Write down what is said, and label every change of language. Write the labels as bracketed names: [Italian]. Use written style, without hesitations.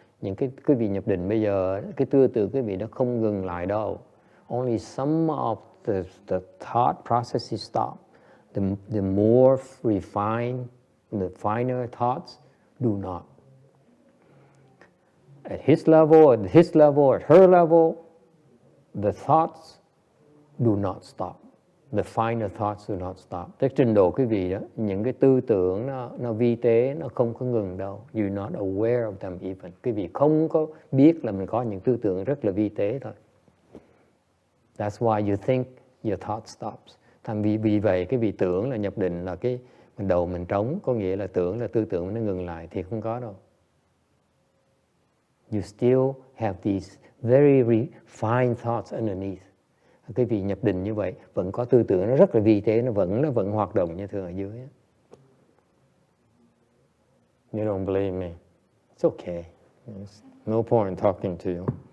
[Vietnamese] Những cái quý vị nhập định bây giờ, cái tư tưởng quý vị nó không ngừng lại đâu. [English] Only some of the thought processes stop. The more refined, the finer thoughts do not. At his level, at her level, the thoughts do not stop. The finer thoughts do not stop. [Vietnamese] Cái trình độ quý vị đó, những cái tư tưởng nó vi tế, nó không có ngừng đâu. [English] You're not aware of them even. [Vietnamese] Quý vị không có biết là mình có những tư tưởng rất là vi tế thôi. [English] That's why you think your thought stops. [Vietnamese] Thành vì vậy cái vị tưởng là nhập định là cái đầu mình trống, có nghĩa là tưởng là tư tưởng nó ngừng lại, thì không có đâu. [English] You still have these very fine thoughts underneath. [Vietnamese] Cái vị nhập định như vậy vẫn có tư tưởng nó rất là vi tế, nó vẫn hoạt động như thường ở dưới. [English] You don't believe me? It's okay. There's no point talking to you.